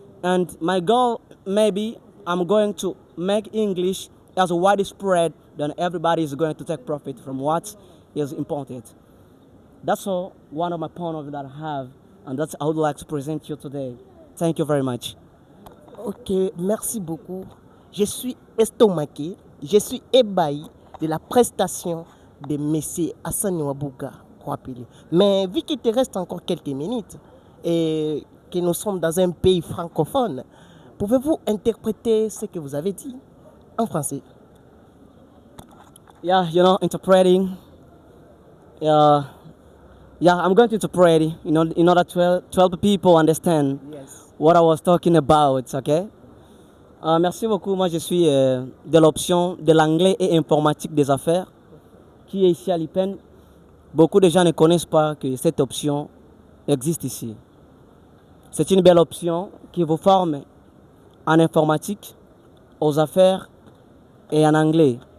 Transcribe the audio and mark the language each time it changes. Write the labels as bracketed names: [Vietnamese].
[English] And my goal maybe I'm going to make English as widespread that everybody is going to take profit from what is important. That's all one of my point of view that I have, and that's I would like to present you today. Thank you very much. [French] Ok, merci beaucoup. Je suis estomaqué, je suis ébahi de la prestation de M. Hassan Ouabouga. Mais vu qu'il te reste encore quelques minutes et que nous sommes dans un pays francophone, pouvez-vous interpréter ce que vous avez dit en français? [English] Yeah, you know, interpreting. Yeah, I'm going to interpret, you know, in order to help people understand what I was talking about, okay? [French] Merci beaucoup. Moi, je suis de l'option de l'anglais et informatique des affaires qui est ici à l'IPEN. Beaucoup de gens ne connaissent pas que cette option existe ici. C'est une belle option qui vous forme en informatique, aux affaires et en anglais.